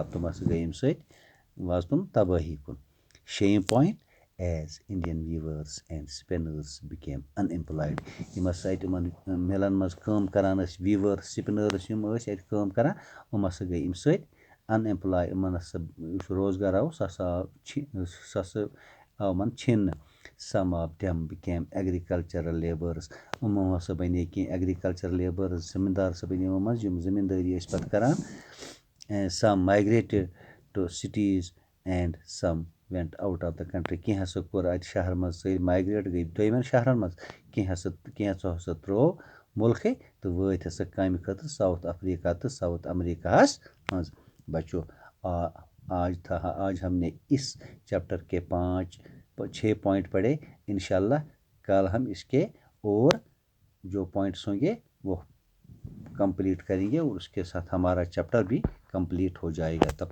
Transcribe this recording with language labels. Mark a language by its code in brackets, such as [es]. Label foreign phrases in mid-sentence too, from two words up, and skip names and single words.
[ks] تِم ہسا گٔے اَمہِ سۭتۍ واژ تِم تبٲہی کُن. شیٚیِم [en] point is Indian weavers and spinners became unemployed. [ks] یِم ہسا اَتہِ یِمن مِلن منٛز کٲم کران ٲسۍ [en] weavers spinners [ks] یِم ٲسۍ اَتہِ کٲم کران یِم ہسا گٔے اَمہِ سۭتۍ ان ایمپلاے. یِمن ہسا یُس روزگار آو سُہ ہسا آو یِمن چھِننہٕ. [en] Some of them became agricultural labourers. [ks] یِمو ہسا بنے کینٛہہ [en] agricultural labourers [ks] زٔمیٖندار ہسا بنے یِمو منٛز یِم زٔمیٖندٲری ٲسۍ پتہٕ کران. [en] Some migrated to cities and some went out of the country. [ks] کینٛہہ ہسا کوٚر اَتہِ شہر منٛز سٲری مایگریٹ گٔے دوٚیمٮ۪ن شہرن منٛز. کینٛژھو ہسا ترٛوو مُلکٕے تہٕ وٲتۍ ہسا کامہِ خٲطرٕ ساوُتھ افریٖقہ تہٕ ساوُتھ امریٖکاہس منٛز. [ur] بچو آج ہم نے اس چیپٹر کے 6 پوائنٹ پڑھے. انشاء اللہ کل ہم اس کے اور جو پوائنٹس ہوں گے وہ کمپلیٹ کریں گے اور اس کے ساتھ ہمارا چیپٹر بھی کمپلیٹ ہو جائے گا.